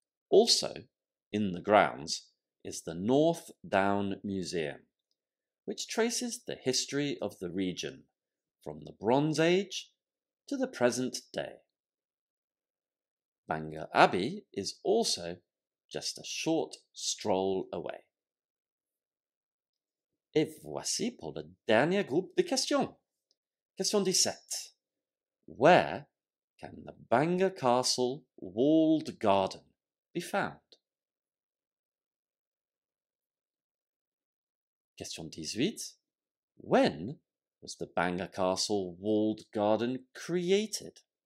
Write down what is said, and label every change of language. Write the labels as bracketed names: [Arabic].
[English] Also, in the grounds is the North Down Museum, which traces the history of the region from the Bronze Age to the present day. Banga Abbey is also just a short stroll away. [French] Et voici pour le dernier groupe de questions. [English] Question 17. Where can the Banga Castle walled garden be found? Question 18. When was the Banga Castle walled garden created?